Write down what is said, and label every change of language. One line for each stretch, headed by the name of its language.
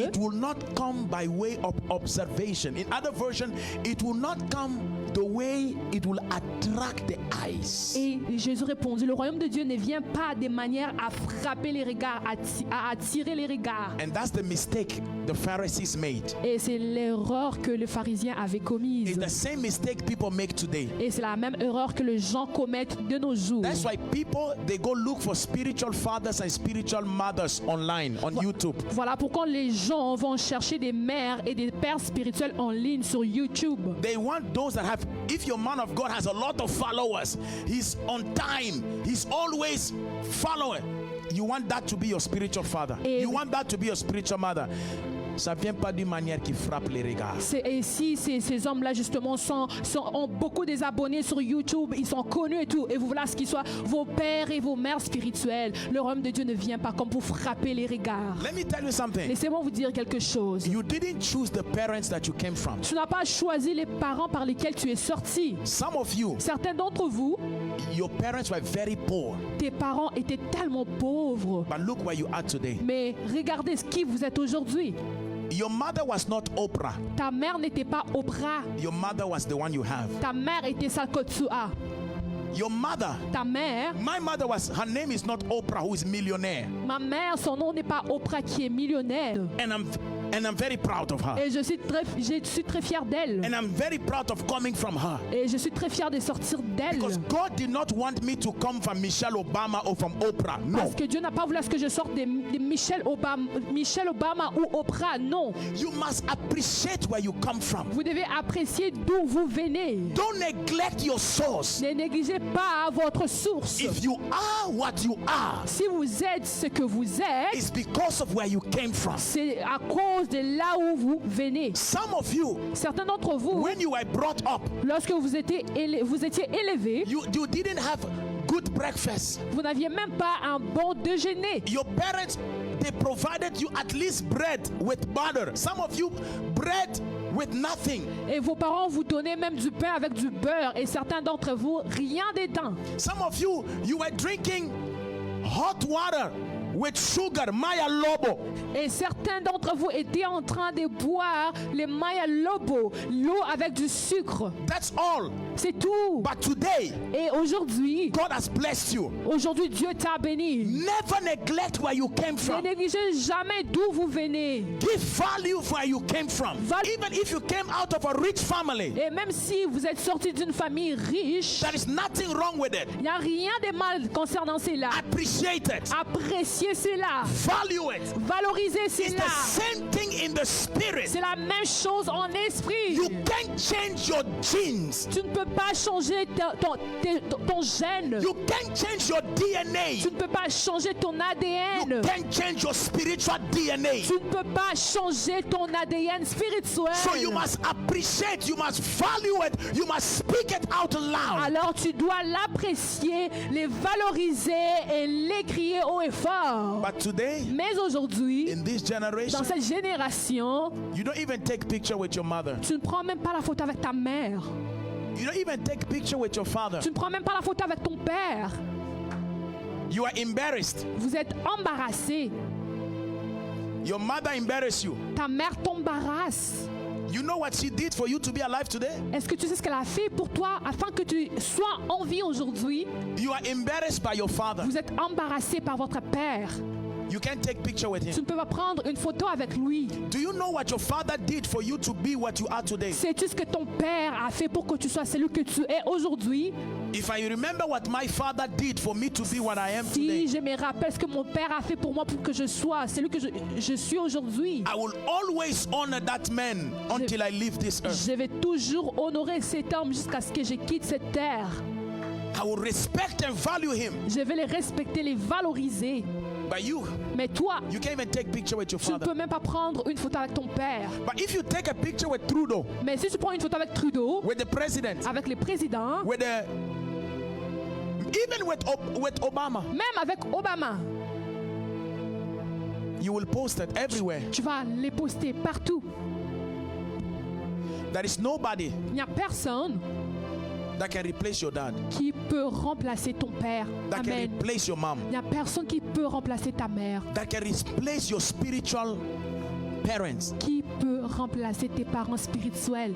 English: it will not come by way of observation. In other version, it will not come the way it will attract the eyes.
French: et Jésus répondit, le royaume de Dieu ne vient pas de manière à frapper les regards, à attirer les regards.
English: And that's the mistake the Pharisees made.
French: Et c'est l'erreur que les pharisiens avaient commise.
English: It's the same mistake people make today.
French: Et c'est la même erreur que les gens commettent de nos jours.
English: That's why people, they go look for spiritual fathers and spiritual mothers online, on YouTube.
French: Voilà pourquoi les gens vont chercher des mères et des pères spirituels en ligne sur YouTube.
English: They want those that have, if your man of God has a lot of followers, he's on time, he's always following. You want that to be your spiritual father. You want that to be your spiritual mother.
French: Ça vient pas d'une manière qui frappe les regards. Et si ces hommes-là, justement, ont beaucoup des abonnés sur YouTube, ils sont connus et tout, et vous voilà ce qu'ils soient, vos pères et vos mères spirituelles, le royaume de Dieu ne vient pas comme pour frapper les regards.
English: Let me tell you something.
French: Laissez-moi vous dire quelque chose.
English: You didn't choose the parents that you came from.
French: Tu n'as pas choisi les parents par lesquels tu es sorti.
English: Some of you,
French: Certains d'entre vous,
English: your parents were very poor.
French: tes parents étaient tellement pauvres.
English: But look where you are today.
French: Mais regardez ce qui vous êtes aujourd'hui.
English: Your mother was not Oprah.
French: Ta mère n'était pas Oprah.
English: Your mother was the one you have.
French: Ta mère était Salkotsua.
English: Your mother,
French: Ta mère,
English: my mother was, her name is not Oprah, who is millionaire.
French: ma mère, son nom n'est pas Oprah qui est millionnaire.
English: And I'm very proud of her.
French: Et je suis très fier d'elle.
English: And I'm very proud of coming from her.
French: Et je suis très fier de sortir d'elle.
English: Because God did not want me to come from Michelle Obama or from Oprah. No.
French: Parce que Dieu n'a pas voulu à ce que je sorte de Michelle Obama ou Oprah. Non.
English: You must appreciate where you come from.
French: Vous devez apprécier d'où vous venez.
English: Don't neglect your source.
French: Ne négligez pas votre source.
English: If you are what you are,
French: Si vous êtes ce que vous êtes,
English: it's because of where you came from.
French: c'est à cause de là où vous venez.
English: Some of you,
French: Certains d'entre vous,
English: when you were brought up,
French: lorsque vous étiez élevés,
English: you didn't have good breakfast.
French: vous n'aviez même pas un bon déjeuner.
English: Your parents, they provided you at least bread with butter. Some of you, bread with nothing.
French: Et vos parents vous donnaient même du pain avec du beurre. Et certains d'entre vous, rien dedans.
English: Some of you, you were drinking hot water with sugar, Maya Lobo.
French: Et certains d'entre vous étaient en train de boire les Maya Lobo, l'eau avec du sucre.
English: That's all.
French: C'est tout.
English: But today,
French: Et aujourd'hui,
English: God has blessed you.
French: aujourd'hui Dieu t'a béni.
English: Never neglect where you came
French: Ne
English: from.
French: négligez jamais d'où vous venez.
English: Give value for where you came from. Even if you came out of a rich family,
French: Et même si vous êtes sorti d'une famille riche,
English: there is nothing wrong with it.
French: il n'y a rien de mal concernant cela.
English: Appreciate it.
French: Appréciez cela.
English: Value it.
French: Valorisez
English: It's
French: cela.
English: the same thing in the spirit.
French: C'est la même chose en esprit.
English: You can't change your genes.
French: Tu ne peux pas changer ton gène.
English: You can't change your DNA.
French: Tu ne peux pas changer ton
English: You
French: ADN.
English: can't change your spiritual DNA.
French: Tu ne peux pas changer ton ADN spirituel.
English: So you must appreciate, you must value it, you must speak it out loud.
French: Alors tu dois l'apprécier, les valoriser et les crier haut et fort.
English: But today,
French: Mais aujourd'hui,
English: in this
French: dans
English: generation,
French: cette génération,
English: you don't even take picture with your mother.
French: tu ne prends même pas la photo avec ta mère.
English: You don't even take picture with your father.
French: Tu ne prends même pas la photo avec ton père.
English: You are embarrassed.
French: Vous êtes embarrassé.
English: Your mother embarrassed you.
French: Ta mère t'embarrasse.
English: You know what she did for you to be alive today?
French: Est-ce que tu sais ce qu'elle a fait pour toi afin que tu sois en vie aujourd'hui?
English: You are embarrassed by your father.
French: Vous êtes embarrassé par votre père.
English: You can't take picture with
French: Tu
English: him.
French: ne peux pas prendre une photo avec lui.
English: Do you know what your father did for you to be what you are today?
French: Sais-tu ce que ton père a fait pour que tu sois celui que tu es aujourd'hui?
English: If I remember what my father did for me to be what I am
French: Si
English: today,
French: je me rappelle ce que mon père a fait pour moi pour que je sois celui que je suis aujourd'hui,
English: I will always honor that man until I leave this earth.
French: je vais toujours honorer cet homme jusqu'à ce que je quitte cette terre.
English: I will respect and value him.
French: Je vais les respecter, les valoriser.
English: But you
French: Mais toi,
English: can't even take picture with your
French: tu ne peux
English: father.
French: même pas prendre une photo avec ton père.
English: But if you take a picture with Trudeau,
French: Mais si tu prends une photo avec Trudeau,
English: with the president,
French: avec les présidents,
English: with the Even with Obama,
French: Même avec Obama,
English: you will post it everywhere.
French: tu vas les poster partout.
English: There is nobody
French: Il n'y a personne
English: that can replace your dad,
French: qui peut remplacer ton père.
English: that can Amen. replace your mom,
French: Il n'y a personne qui peut remplacer ta mère,
English: that can replace your spiritual parents.
French: qui peut remplacer tes parents spirituels.